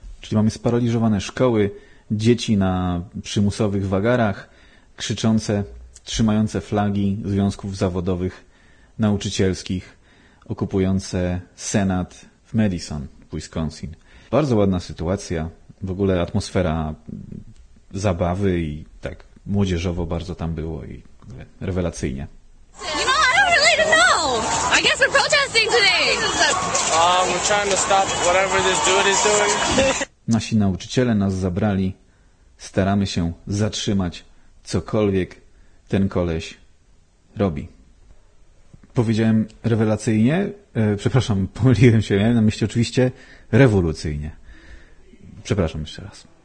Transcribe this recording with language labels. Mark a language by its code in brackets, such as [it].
[pl] Czyli mamy sparaliżowane szkoły, dzieci na przymusowych wagarach, krzyczące, trzymające flagi związków zawodowych, nauczycielskich, okupujące Senat w Madison, w Wisconsin. Bardzo ładna sytuacja, w ogóle atmosfera zabawy i tak młodzieżowo bardzo tam było i rewelacyjnie. [en] You know, I don't really know. I guess we're protesting today. We're trying to stop whatever this dude is doing. [pl] Nasi nauczyciele nas zabrali. Staramy się zatrzymać cokolwiek ten koleś robi. Powiedziałem rewelacyjnie? Przepraszam, pomyliłem się. Miałem na myśli oczywiście rewolucyjnie. Przepraszam jeszcze raz.